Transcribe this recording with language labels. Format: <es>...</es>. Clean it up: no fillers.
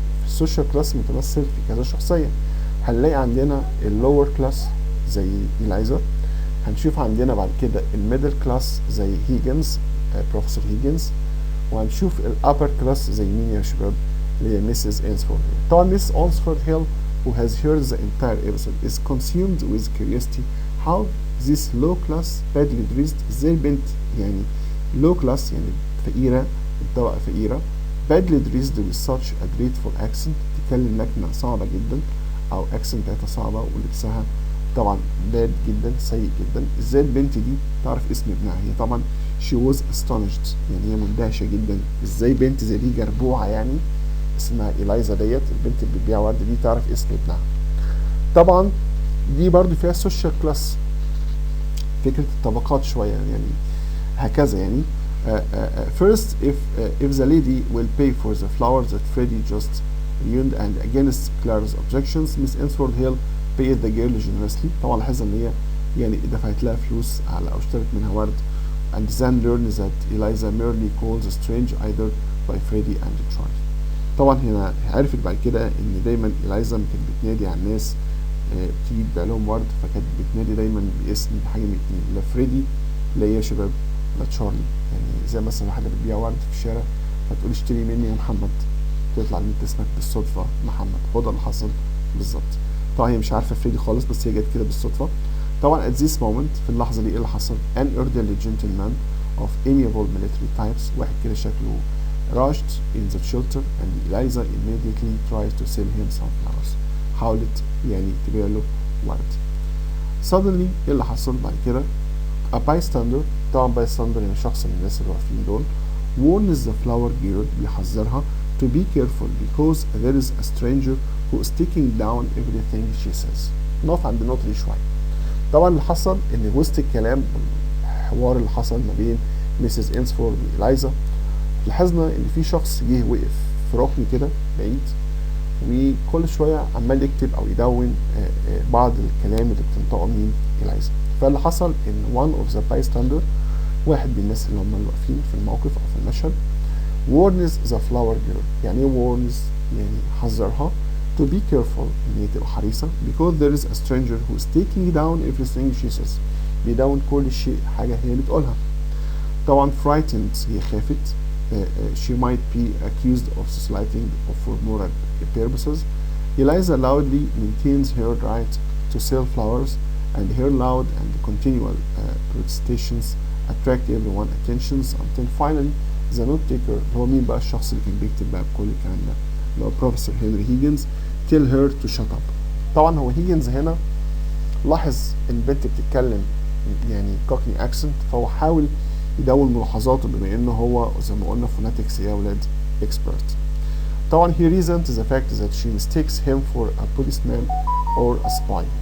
<ar>السوشيال كلاس متمثل في كذا شخصيه. هنلاقي عندنا اللور كلاس زي إلايزا. هنشوف عندنا بعد كده الميدل كلاس زي هيجنز بروفيسور هيجنز. وهنشوف الابر كلاس زي مين يا شباب؟ اللي هي ميسيس انسفورد هيل. طبعا</ar> <en>Miss Eynsford Hill who has heard the entire episode is consumed with curiosity how this low class badly dressed.</en> <ar>ازاي البنت يعني</ar> <en>low class</en> <ar>يعني فقيرة الطبقة فقيرة</ar> <en>badly dressed with such a dreadful accent</en> <ar>تتكلم لكنة صعبة جدا أو accent بتاعتها صعبة ولبسها طبعا bad جدا سيء جدا. ازاي البنت دي تعرف اسم ابنها؟ هي طبعا</ar> <en>she was astonished</en> <ar>يعني هي مندهشة جدا. ازاي بنت زي دي جربوعة يعني اسمها إلايزا ديت البنت اللي بتبيع ورد دي تعرف اسم ابنها؟ طبعا دي برضو فيها social class فكرة الطبقات شوية يعني هكذا يعني.</ar> <en>First if the lady will pay for the flowers that Freddy just ruined and against Clara's objections Miss Ainsford Hill paid the girl generously.</en> <ar>طبعا لاحظنا ان هي يعني دفعت لها فلوس على او اشترت منها ورد.</ar> <en>and then learns that Eliza merely calls a strange either by Freddie and Charlie.</en> <ar>طبعا هنا عرفت بعد كده ان دايما إلايزا كانت بتنادي على الناس بتيجي تبيع لهم ورد، فكانت بتنادي دايما باسم حاجه من اتنين، لا فريدي لا يا شباب لا تشارلي. يعني زي مثلا واحده بتبيع ورد في الشارع فتقول اشتري مني يا محمد، تطلع ان انت اسمك بالصدفه محمد. هو ده اللي حصل بالظبط. طبعا هي مش عارفه فريدي خالص بس هي جت كده بالصدفه.</ar> <en>طبعا at this moment</en> <ar>في اللحظه دي ايه اللي حصل؟</ar> <en>an elderly gentleman of amiable military types،</en> <ar>واحد كده شكله</ar> <en>rushed in the shelter and Eliza immediately tries to sell him some flowers.</en> <ar>حاولت يعني تبيع له ورد.</ar> <en>suddenly</en> <ar>ايه اللي حصل بعد كده؟</ar> <en>a bystander،</en> <ar>طبعا</ar> <en>bystander</en> <ar>يعني شخص من الناس اللي واقفين دول،</ar> <en>warns the flower girl،</en> <ar>بيحذرها</ar> <en>to be careful because there is a stranger who is taking down everything she says.</en> <ar>نقف عند النقطة دي شوية. طبعا اللي حصل ان وسط الكلام الحوار اللي حصل ما بين ميسيس إنسفورد وإلايزا، لاحظنا ان في شخص جه وقف في ركن كده بعيد وكل شويه عمال يكتب او يدون بعض الكلام اللي بتنطقه مين؟ إلايزا. فاللي حصل ان</ar> <en>one of the bystander،</en> <ar>واحد من الناس اللي هم اللي واقفين في الموقف او في المشهد،</ar> <en>warns the flower girl.</en> <ar>يعني ايه</ar> <en>warns؟</en> <ar>يعني حذرها</ar> <en>to be careful،</en> <ar>ان هي تبقى حريصه</ar> <en>because there is a stranger who is taking down everything she says.</en> <ar>بيدون كل شيء حاجه هي بتقولها. طبعا frightened هي خافت.</ar> <en>She might be accused of slighting for moral purposes. Eliza loudly maintains her right to sell flowers, and her loud and continual protestations attract everyone's attentions until finally the note taker،</en> <ar>اللي هو مين بقى الشخص اللي كان بيكتب بقى بكل الكلام ده، اللي هو بروفيسور هنري هيجنز،</ar> <en>tell her to shut up.</en> <ar>طبعا هو هيجنز هنا لاحظ ان البنت بتتكلم يعني كوكني اكسنت، فهو حاول يدون ملاحظاته بما انه هو زي ما قلنا فوناتكس يا ولاد اكسبرت. طبعا</ar> <en>he resents the fact that she mistakes him for a policeman or a spy.</en>